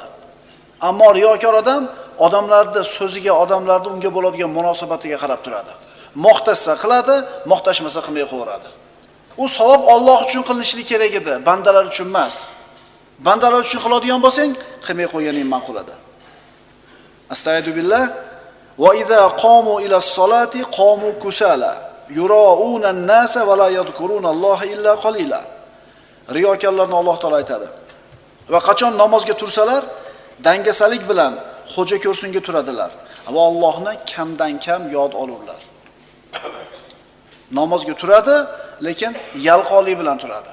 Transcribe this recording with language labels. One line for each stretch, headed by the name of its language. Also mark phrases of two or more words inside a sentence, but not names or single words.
Uzbek: Ammo riyokor odam odamlarning so'ziga, odamlarning unga bo'ladigan munosabatiga qarab turadi. Maqtasa qiladi, maqtashmasa qilmay qo'yadi. U savob Alloh uchun qilinishi kerak edi, bandalar uchun emas. Bandalar uchun qiladigan bo'lsang, qilmay qo'yganing ma'qul edi.
Arabic: أستغفر بالله. وإذا قاموا إلى الصلاة قاموا كسالى. يراءون الناس ولا يذكرون الله إلا قليلا.
Uzbek: Riyokorlarni Alloh taolo aytadi. Va qachon namozga tursalar, dangasalik bilan xo'ja ko'rsinga turadilar va Allohni kamdan kam yod olurlar. Namozga turadi, lekin yalqonlik bilan turadi.